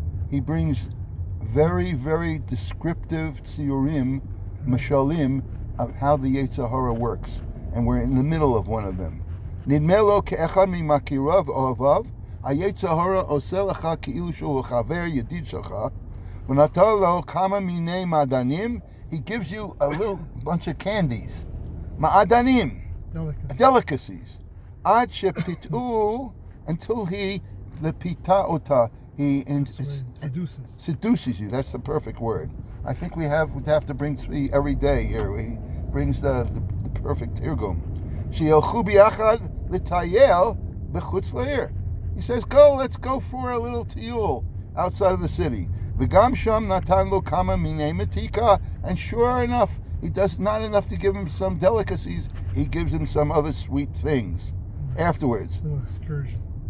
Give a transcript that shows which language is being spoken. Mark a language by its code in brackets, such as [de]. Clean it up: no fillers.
[en] He brings very, very descriptive tziorim, mashalim, of how the Yetzer Hara works. And we're in the middle of one of them. [he] נדמה לו כאחד ממכיריו אוהביו, היצר הרע עושה לך כאילו שהוא חבר ידיד שלך, ונתן לו כמה מיני מעדנים, [en] he gives you a little bunch of candies. [he] מעדנים. Delicacies. עד שפיתו, [en] until he, [he] לפיתה אותה, [en] he seduces you. That's the perfect word. I think we'd have to bring tzvi every day here. He brings the perfect tirgum. [he] שילכו ביחד לטייל בחוץ לעיר. [en] He says, let's go for a little tiyul outside of the city. [he] וגם שם נתן לו כמה מיני מתיקה, [en] and sure enough, he does not enough to give him some delicacies, he gives him some other sweet things afterwards. A little excursion.